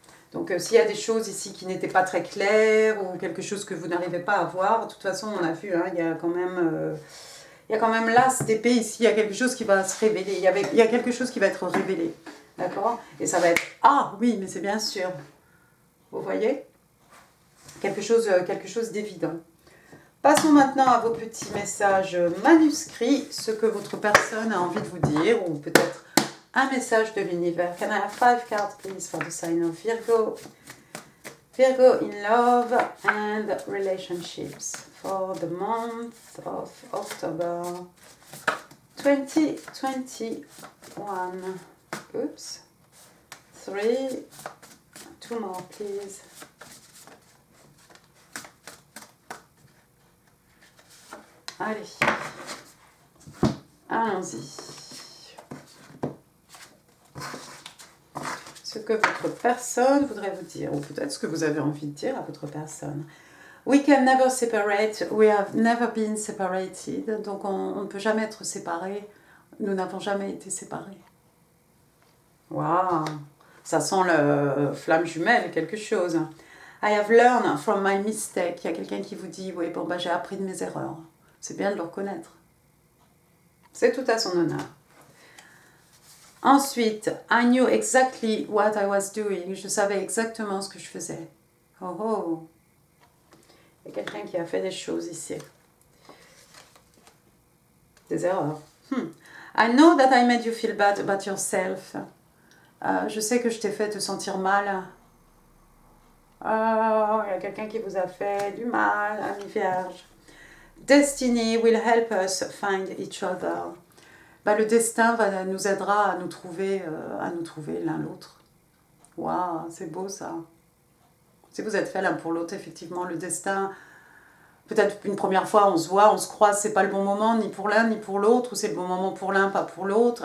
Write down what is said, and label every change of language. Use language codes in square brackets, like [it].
[fr] Donc s'il y a des choses ici qui n'étaient pas très claires ou quelque chose que vous n'arrivez pas à voir, de toute façon on a vu, hein, il y a quand même l'as d'épée ici, il y a quelque chose qui va se révéler, il y a quelque chose qui va être révélé, d'accord? Et ça va être, ah oui, mais c'est bien sûr, vous voyez? Quelque chose d'évident. Passons maintenant à vos petits messages manuscrits, ce que votre personne a envie de vous dire, ou peut-être un message de l'univers. [en] Can I have 5 cards, please, for the sign of Virgo? Virgo in love and relationships for the month of October 2021. Oops. 3. 2 more, please. [fr] Allez. Allons-y. Ce que votre personne voudrait vous dire, ou peut-être ce que vous avez envie de dire à votre personne. [en] We can never separate, we have never been separated. [fr] Donc on ne peut jamais être séparés. Nous n'avons jamais été séparés. Waouh, ça sent le flamme jumelle, quelque chose. [en] I have learned from my mistake. [fr] Il y a quelqu'un qui vous dit, oui, bon, bah, j'ai appris de mes erreurs. C'est bien de le reconnaître. C'est tout à son honneur. Ensuite, [en] I knew exactly what I was doing. [fr] Je savais exactement ce que je faisais. Oh oh. Il y a quelqu'un qui a fait des choses ici. Des erreurs. [en] I know that I made you feel bad about yourself. [fr] Je sais que je t'ai fait te sentir mal. Oh, il y a quelqu'un qui vous a fait du mal, ami vierge. [en] Destiny will help us find each other. [fr] Bah, le destin nous aidera à nous trouver l'un l'autre. Waouh, c'est beau ça. Si vous êtes fait l'un pour l'autre, effectivement, le destin, peut-être une première fois, on se voit, on se croise, c'est pas le bon moment, ni pour l'un, ni pour l'autre, ou c'est le bon moment pour l'un, pas pour l'autre.